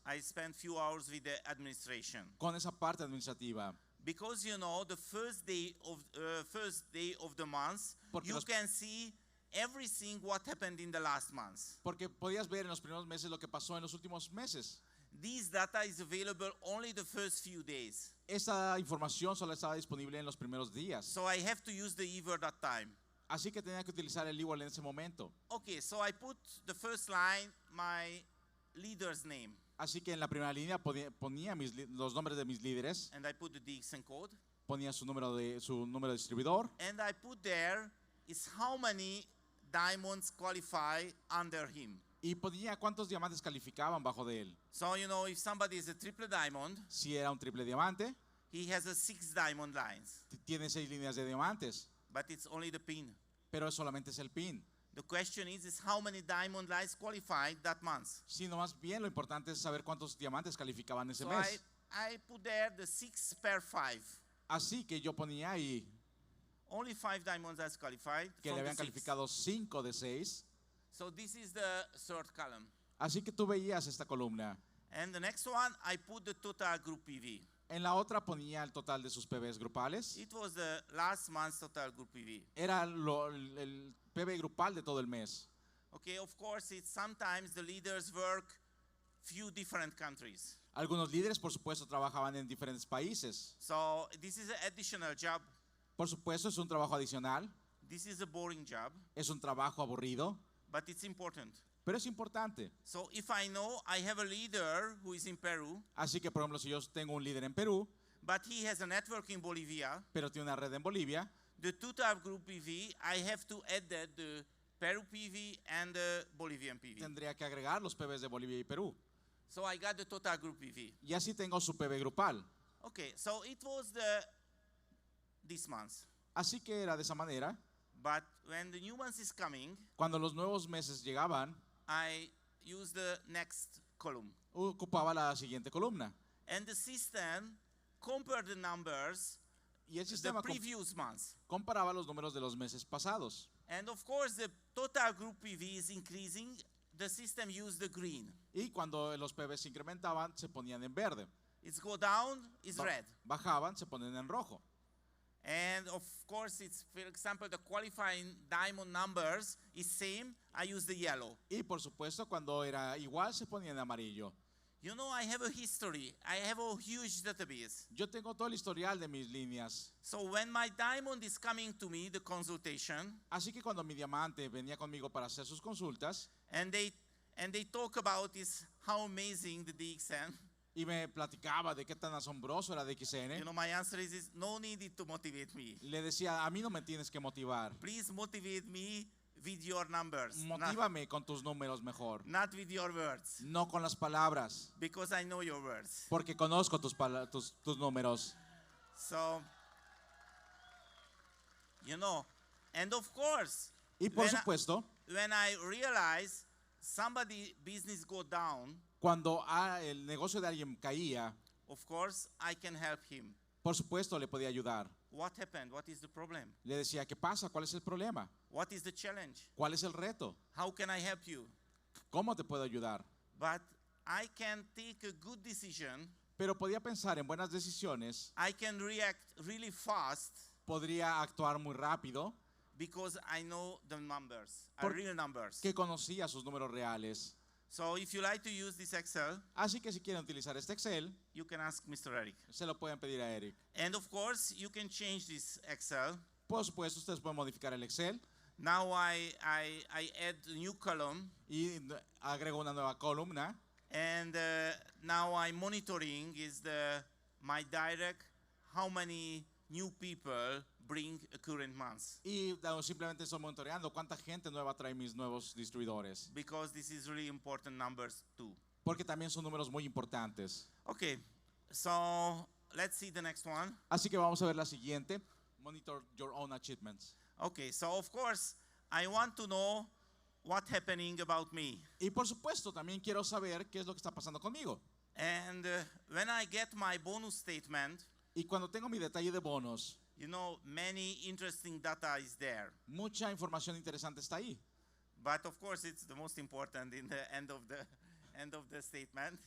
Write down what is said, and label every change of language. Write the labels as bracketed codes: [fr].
[en] I spent few hours with the administration [es] con esa parte administrativa. [en] because you know the first day of the month [es] Porque [en] you [es] los- [en] can see everything what happened in the last month. [es] Porque podías ver en los primeros meses lo que pasó en los últimos meses. [en] This data is available only the first few days. [es] Esa información solo estaba disponible en los primeros días. [en] So I have to use the e-word that time. [es] Así que tenía que utilizar el e-word en ese momento. [en] Okay, so I put the first line my leader's name [es] Así que en la primera línea ponía los nombres de mis líderes, [en] and I put the DXN code [es] ponía su número de distribuidor [en] and I put there is how many diamonds qualify under him. [es] y ponía cuántos diamantes calificaban bajo de él. [en] So you know if somebody is a triple diamond, [es] Si era un triple diamante, [en] he has a 6 diamond lines, [es] tiene 6 líneas de diamantes, [en] but it's only the pin. [es] pero solamente es el pin. [en] The question is how many diamond lines qualified that month. [es] Sino más bien lo importante es saber cuántos diamantes calificaban ese [en] So [es] mes. [en] I put there the 6 per 5. [es] Así que yo ponía ahí [en] Only 5 diamonds as qualified. [es] que [en] from [es] le [en] the [es] habían [en] 6. [es] calificado 5 de 6. [en] So this is the third column. [es] Así que tú veías esta columna. [en] And the next one, I put the total group PV. [es] En la otra ponía el total de sus PBs grupales. [en] It was the last month's total group PV. [es] Era el PB grupal de todo el mes. [en] Okay, of course, it's sometimes the leaders work few different countries. [es] Algunos líderes, por supuesto, trabajaban en diferentes países. [en] So this is an additional job. [es] Por supuesto, es un trabajo adicional. [en] This is a boring job, [es] Es un trabajo aburrido, [en] but it's important. [es] pero es importante. [en] So if I know I have a leader who is in Peru, [es] Así que, por ejemplo, si yo tengo un líder en Perú, [en] but he has a network in Bolivia, [es] pero tiene una red en Bolivia, [en] the total group PV, I have to add that the Peru PV and the Bolivian PV. [es] tendría que agregar los PBs de Bolivia y Perú. [en] So I got the total group PV. [es] Y así tengo su PV grupal. [en] Okay, so it was this month. [es] Así que era de esa manera. [en] But when the new month is coming, [es] Cuando los nuevos meses llegaban, [en] I use the next column. [es] ocupaba la siguiente columna. [en] And the system compared the numbers [es] Y el [en] the [es] sistema [en] previous months. [es] comparaba los números de los meses pasados. [en] And of course, the total group PV is increasing. The system used the green. [es] Y cuando los PV se incrementaban, se ponían en verde. [en] It's go down, it's red. [es] Bajaban, se ponían en rojo. [en] And of course, it's, for example, the qualifying diamond numbers is same. I use the yellow. [es] Y por supuesto, cuando era igual, se ponían en amarillo. [en] You know, I have a history. I have a huge database. [es] Yo tengo todo el historial de mis líneas. [en] So when my diamond is coming to me, the consultation, [es] Así que cuando mi diamante venía conmigo para hacer sus consultas [en] and they talk about is how amazing the DXN. [es] y me platicaba de qué tan asombroso era DXN, [en] You know, my answer is no need to motivate me. [es] le decía, a mí no me tienes que motivar. [en] Please motivate me with your numbers, [es] Motívame con tus números mejor, [en] not with your words, [es] no con las palabras, [en] because I know your words. [es] porque conozco tus números. [en] So, you know, and of course, [es] Y por [en] when [es] supuesto, [en] when I realize somebody business go down, [es] cuando el negocio de alguien caía, [en] of course, I can help him. [es] por supuesto le podía ayudar. [en] What happened? What is the problem? [es] Le decía, ¿qué pasa? ¿Cuál es el problema? [en] What is the challenge? [es] ¿Cuál es el reto? [en] How can I help you? [es] ¿Cómo te puedo ayudar? [en] But I can take a good decision. [es] Pero podía pensar en buenas decisiones, [en] I can react really fast [es] podría actuar muy rápido, [en] because I know the numbers, [es] Por- [en] real numbers. [es] que conocía sus números reales. [en] So if you like to use this Excel, [es] Así que si quieren utilizar este Excel, [en] you can ask Mr. Eric. [es] se lo pueden pedir a Eric. [en] And of course, you can change this Excel. [es] Por supuesto, ustedes pueden modificar el Excel [en] Now I add a new column, [es] y agrego una nueva columna. [en] and now I'm monitoring is my direct how many new people bring a current month, [es] Y simplemente estoy monitoreando cuánta gente nueva trae mis nuevos distribuidores. [en] because this is really important numbers too. [es] Porque también son números muy importantes. [en] Okay, so let's see the next one. [es] Así que vamos a ver la siguiente. [en] Monitor your own achievements. Okay, so of course I want to know what's happening about me. [es] Y por supuesto, también quiero saber qué es lo que está pasando conmigo. [en] And when I get my bonus statement, [es] Y cuando tengo mi detalle de bonos, [en] you know, many interesting data is there. [es] mucha información interesante está ahí. [en] But of course, it's the most important in the end of the statement.